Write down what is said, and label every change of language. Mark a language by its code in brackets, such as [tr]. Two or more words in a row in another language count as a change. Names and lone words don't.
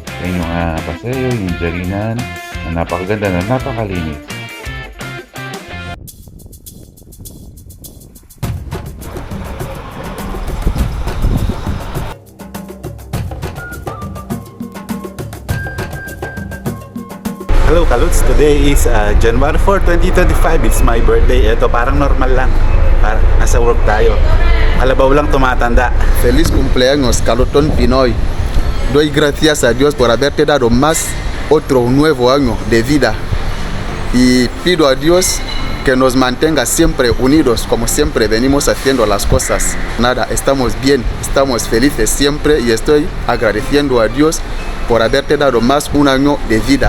[tl] Yan yung paseo, yung jarinan na napakaganda na napakalinis. [en] Hello Kaluts, today is January 4, 2025. It's my birthday. [tl] Ito parang normal lang. Parang nasa work tayo. Kalabaw lang tumatanda. [es] Feliz cumpleaños, Carlton Pinoy. Doy gracias a Dios por haberte dado más otro nuevo año de vida. Y pido a Dios que nos mantenga siempre unidos, como siempre venimos haciendo las cosas. Nada, estamos bien, estamos felices siempre y estoy agradeciendo a Dios por haberte dado más un año de vida.